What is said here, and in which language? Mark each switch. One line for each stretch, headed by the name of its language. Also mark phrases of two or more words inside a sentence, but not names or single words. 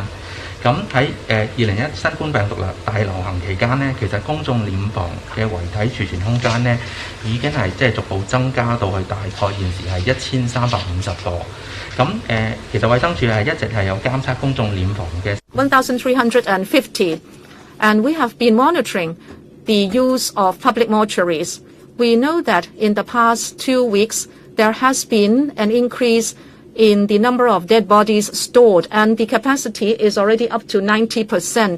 Cantonese: 咁喺2021新冠病毒大流行期間呢，其實公眾殮房嘅遺體儲存空間呢已經係即係逐步增加到去大概現時係1350個。咁其實衛生署係一直係有監測公眾殮房嘅 1,350,
English: and we have been monitoring the use of public mortuaries. We know that in the past 2 weeks there has been an increase in the number of dead bodies stored, and the capacity is already up to 90%.